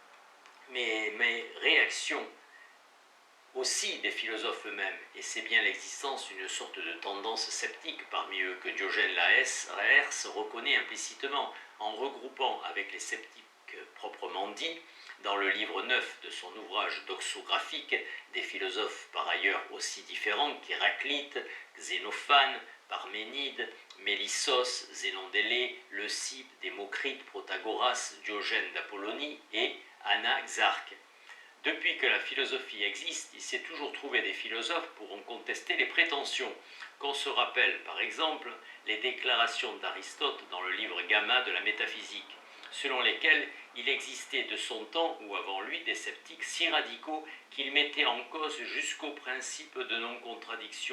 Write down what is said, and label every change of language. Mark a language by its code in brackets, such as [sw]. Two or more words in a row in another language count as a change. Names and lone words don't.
[fr] Mais réactions aussi des philosophes eux-mêmes, et c'est bien l'existence d'une sorte de tendance sceptique parmi eux que Diogène Laërce reconnaît implicitement en regroupant avec les sceptiques proprement dits, dans le livre 9 de son ouvrage doxographique, des philosophes par ailleurs aussi différents qu'Héraclite, Xénophane, Parménide, Mélissos, Zénon d'Élée, Leucippe, Démocrite, Protagoras, Diogène d'Apollonie et Anaxarque. Depuis que la philosophie existe, il s'est toujours trouvé des philosophes pour en contester les prétentions. Qu'on se rappelle, par exemple, les déclarations d'Aristote dans le livre Gamma de la métaphysique, selon lesquelles il existait de son temps ou avant lui des sceptiques si radicaux qu'ils mettaient en cause jusqu'au principe de non-contradiction.